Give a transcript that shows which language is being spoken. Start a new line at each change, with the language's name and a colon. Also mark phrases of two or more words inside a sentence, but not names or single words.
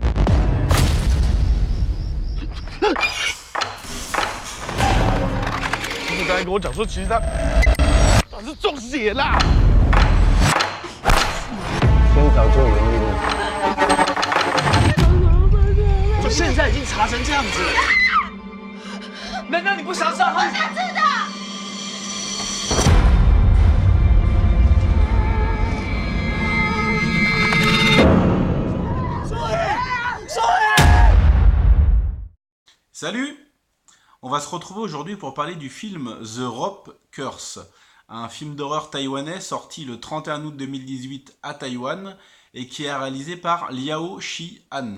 Chinese: 你刚才跟我讲说，其实他是中邪啦。先找救援一路。我现在已经查成这样子了，难道你不想知道他？我想知道。
French: Salut! On va se retrouver aujourd'hui pour parler du film The Rope Curse, un film d'horreur taïwanais sorti le 31 août 2018 à Taïwan et qui est réalisé par Liao Shi-han.